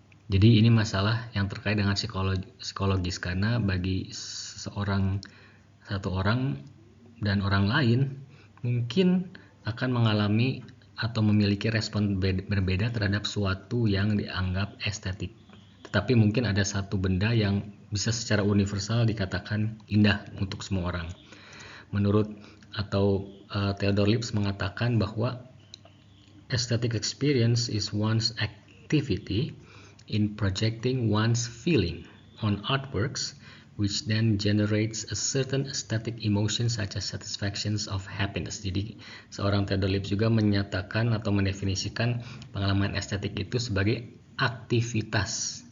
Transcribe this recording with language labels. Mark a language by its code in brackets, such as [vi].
[id] Jadi ini masalah yang terkait dengan psikologis, karena bagi satu orang dan orang lain mungkin akan mengalami atau memiliki respon berbeda terhadap suatu yang dianggap estetik. Tetapi mungkin ada satu benda yang bisa secara universal dikatakan indah untuk semua orang. Menurut Theodore Lipps mengatakan bahwa [en] aesthetic experience is one's activity in projecting one's feeling on artworks, which then generates a certain aesthetic emotion such as satisfactions of happiness. [id] Jadi seorang Theodore Lipps juga menyatakan atau mendefinisikan pengalaman estetik itu sebagai aktivitas.